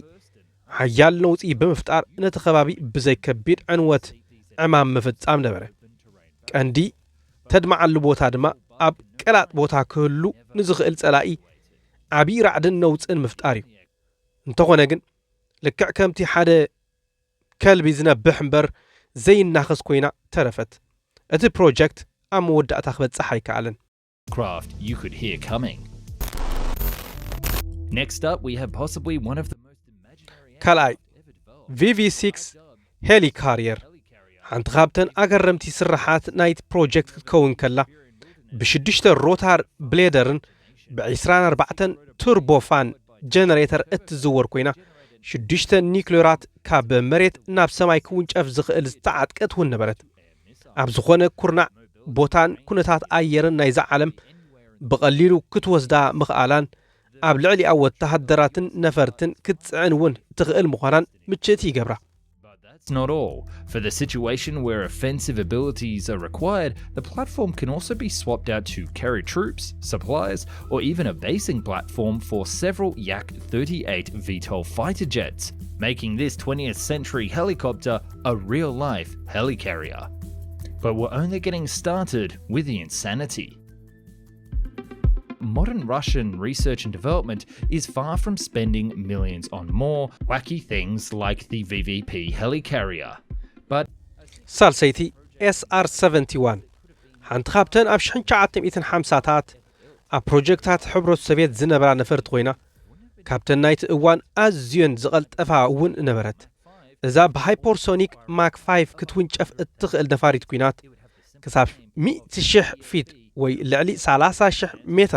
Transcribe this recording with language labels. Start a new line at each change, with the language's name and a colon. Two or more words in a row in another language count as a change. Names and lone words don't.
Tigrinya: ሓያል ነውፂ ብምፍጣር ነቲ ከባቢ ብዘይከቢድ ዕንወት ዕማም ምፍጻም ነበረ። ቀንዲ ተድመዓሉ ቦታ ድማ ኣብ ቀላጥ ቦታ ክህሉ ንዝኽእል ጸላኢ ዓብዪ ራዕድን ነውፅን ምፍጣር እዩ። እንተኾነ ግን ልክዕ ከምቲ ሓደ ከልቢ ዝነብሕ እምበር ዘይናኸስ ኮይና ተረፈት። እቲ ፕሮጀክት ኣብ መወዳእታ ክበጽሕ ኣይከኣለን።
English: Craft you could hear coming. Next up, we have possibly one of the most imaginary
Tigrinya: ካልኣይ VV6 helicarrier ሓንቲ ካብተን ኣገረምቲ ስራሓት ናይቲ ፕሮጀክት ክትከውን ከላ ብሽዱሽተ ሮታር ብሌደርን ብ24
English: turbofan generator
Tigrinya: እትዝወር ኮይና ሽዱሽተ ኒክሌራት ካብ መሬት ናብ ሰማይ ክውንጨፍ ዝኽእል ዝተዓጥቀት እውን ነበረት። ኣብ ዝኾነ ኩርናዕ ቦታን ኩነታት ኣየርን ናይዛ ዓለም ብቐሊሉ ክትወስዳ ምኽኣላን ኣብ ልዕሊኣ ወተሃደራትን ነፈርትን ክትጽዕን እውን ትኽእል ምዃናን ምችእቲ ይገብራ።
English: That's not all. For the situation where offensive abilities are required, the platform can also be swapped out to carry troops, supplies, or even a basing platform for several Yak-38 VTOL fighter jets, making this 20th century helicopter a real-life helicarrier. But we're only getting started with the insanity. Modern Russian research and development is far from spending millions on more wacky things like the VVP helicarrier. But
Tigrinya: ሳልሰይቲ SR-71 ሓንቲ ካብተን ኣብ 1950ታት ኣብ ፕሮጀክታት ሕብረት ሶቪየት ዝነበራ ነፈርቲ ኮይና ካብተን ናይቲ እዋን ኣዝየን ዝቐልጠፋ እውን ነበረት። እዛ ብሃይፐርሶኒክ ማክ 5 ክትውንጨፍ እትኽእል ነፋሪት ኩናት ክሳብ 100,000 ፊት ወይ ልዕሊ 30,000 ሜትር